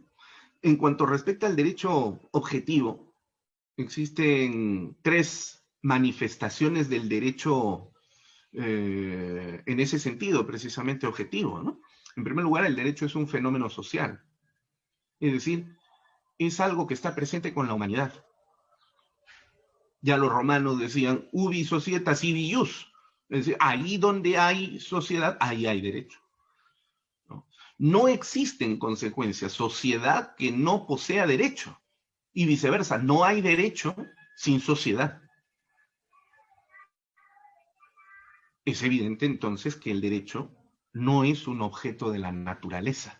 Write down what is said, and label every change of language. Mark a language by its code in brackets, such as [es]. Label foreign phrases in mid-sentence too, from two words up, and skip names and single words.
[es] En cuanto respecta al derecho objetivo, existen tres manifestaciones del derecho en ese sentido, precisamente objetivo, ¿no? En primer lugar, el derecho es un fenómeno social, es decir, es algo que está presente con la humanidad. Ya los romanos decían, [la] ubi societas ibi ius, [es] es decir, ahí donde hay sociedad, ahí hay derecho. No existe, en consecuencia, sociedad que no posea derecho, y viceversa, no hay derecho sin sociedad. Es evidente entonces que el derecho no es un objeto de la naturaleza.